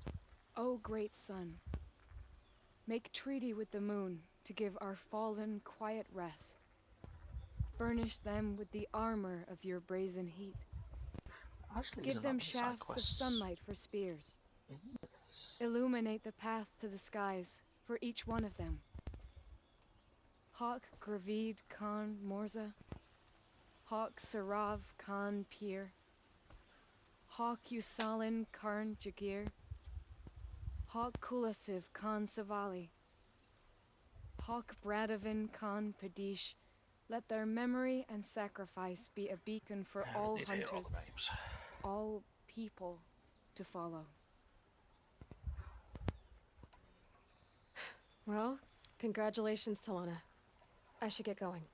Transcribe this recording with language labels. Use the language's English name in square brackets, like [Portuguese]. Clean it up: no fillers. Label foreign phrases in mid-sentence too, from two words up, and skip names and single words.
[English] O great sun, make treaty with the moon to give our fallen quiet rest. Furnish them with the armor of your brazen heat. Actually, give them shafts of sunlight for spears. Illuminate the path to the skies for each one of them. Hawk Gravid Khan Morza, Hawk Sarav Khan Pir, Hawk Usalin Karn Jagir, Hawk Kulasiv Khan Savali, Hawk Bradavin Khan Padish. Let their memory and sacrifice be a beacon for all hunters, all people to follow. Well, congratulations, Talana. I should get going.